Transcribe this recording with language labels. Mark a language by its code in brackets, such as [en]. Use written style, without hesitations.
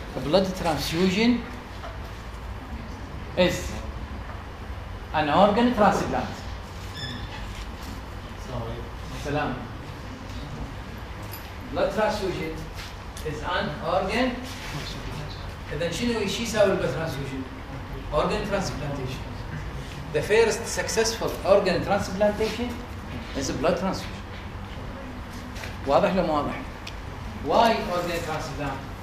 [en] blood transfusion is an organ transplant. Salam. Blood transfusion is an organ. [ar] إذا شنو يساوي blood transfusion? [en] Organ transplantation. The first successful organ transplantation is a blood transfusion. [ar] واضح ولا مو واضح؟ [en] Why organ transplant?